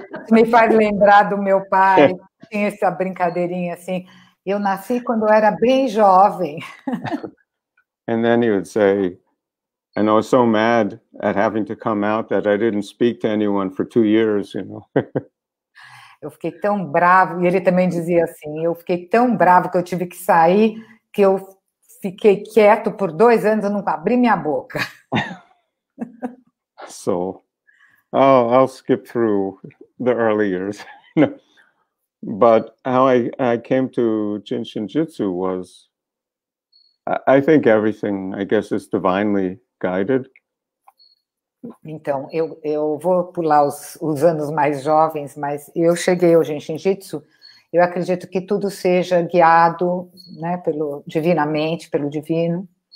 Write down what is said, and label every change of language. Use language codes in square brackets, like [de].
[pt] Me faz lembrar do meu pai, tinha essa brincadeirinha assim, eu nasci quando eu era bem jovem. [en] And then he would say, and I was so mad at having to come out that I didn't speak to anyone for 2 years, [pt] Eu fiquei tão bravo, e ele também dizia assim, eu fiquei tão bravo que eu tive que sair, que eu fiquei quieto por 2 anos, eu não abri minha boca. [en] So, I'll skip through the early years. But how I came to Jinshinjutsu was, I think everything, I guess, is divinely guided. [pt] Então, eu vou pular os anos mais jovens, mas eu cheguei ao Jinshinjutsu, eu acredito que tudo seja guiado, né, divinamente, pelo divino.